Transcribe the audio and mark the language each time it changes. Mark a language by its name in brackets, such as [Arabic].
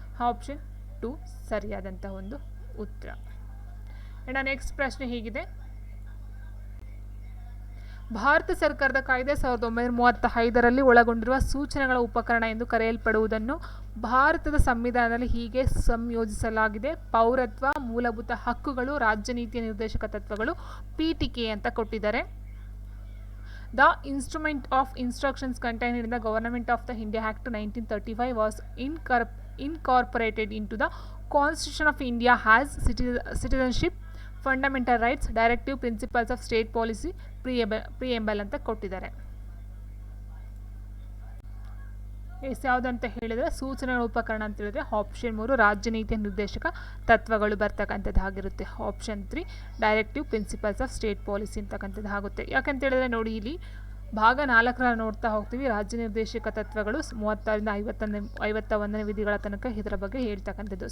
[Kannada] Option 2 ಸರಿಯಾದಂಥ ಒಂದು ಉತ್ತರ. ಆ್ಯಂಡ್ ನೆಕ್ಸ್ಟ್ ಪ್ರಶ್ನೆ ಹೀಗಿದೆ: ಭಾರತ ಸರ್ಕಾರದ ಕಾಯ್ದೆ 1935ರಲ್ಲಿ ಒಳಗೊಂಡಿರುವ ಸೂಚನೆಗಳ ಉಪಕರಣ ಎಂದು ಕರೆಯಲ್ಪಡುವುದನ್ನು ಭಾರತದ ಸಂವಿಧಾನದಲ್ಲಿ ಹೀಗೆ ಸಂಯೋಜಿಸಲಾಗಿದೆ: ಪೌರತ್ವ, ಮೂಲಭೂತ ಹಕ್ಕುಗಳು, ರಾಜ್ಯ ನೀತಿಯ ನಿರ್ದೇಶಕ ತತ್ವಗಳು, ಪೀಠಿಕೆ ಅಂತ ಕೊಟ್ಟಿದ್ದಾರೆ. [English] The instrument of instructions contained in the Government of the India Act 1935 was incorporated into the Constitution of India as citizenship, fundamental rights, directive principles of state policy, preamble [Kannada] ಅಂತ ಕೊಟ್ಟಿದ್ದಾರೆ. ಯಾವುದಂತ ಹೇಳಿದರೆ ಸೂಚನೆಗಳ ಉಪಕರಣ ಅಂತ ಹೇಳಿದ್ರೆ ಆಪ್ಷನ್ 3 ರಾಜ್ಯ ನೀತಿಯ ನಿರ್ದೇಶಕ ತತ್ವಗಳು ಬರ್ತಕ್ಕಂಥದ್ದು ಆಗಿರುತ್ತೆ. Option 3 directive principles of state policy ಅಂತಕ್ಕಂಥದ್ದು ಆಗುತ್ತೆ. ಯಾಕಂತ ಹೇಳಿದ್ರೆ ನೋಡಿ ಇಲ್ಲಿ ಭಾಗ 4 ನೋಡ್ತಾ ಹೋಗ್ತೀವಿ. ರಾಜ್ಯ ನಿರ್ದೇಶಕ ತತ್ವಗಳು 30ರಿಂದ 51ನೇ ವಿಧಿಗಳ ತನಕ ಇದರ ಬಗ್ಗೆ ಹೇಳ್ತಕ್ಕಂಥದ್ದು.